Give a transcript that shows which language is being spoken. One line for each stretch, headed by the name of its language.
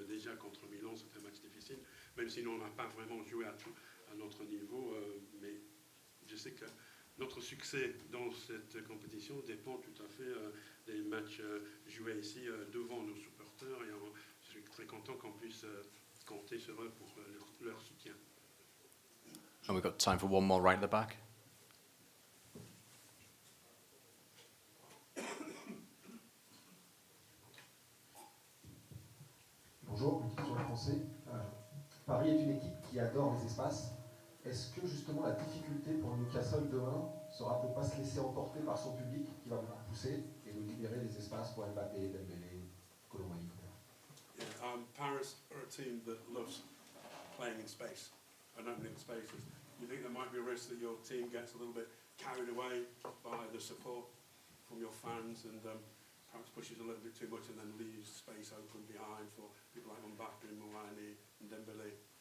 French: Déjà contre Milan, c'était un match difficile, même si on n'a pas vraiment joué à notre niveau. Mais je sais que notre succès dans cette compétition dépend tout à fait des matchs joués ici devant nos supporters. Et je suis très content qu'on puisse compter sur eux pour leur soutien.
English: And we've got time for one more right at the back.
French: Bonjour, une question en français. Paris est une équipe qui adore les espaces. Est-ce que justement la difficulté pour Newcastle demain sera de ne pas se laisser emporter par son public qui va beaucoup pousser et de libérer les espaces pour Mbappé, Dembélé, Colomani?
English: Yeah, Paris are a team that loves playing in space and opening spaces. You think there might be a risk that your team gets a little bit carried away by the support from your fans and perhaps pushes a little bit too much and then leaves space open behind for people like Mbappe, Moani and Dembélé?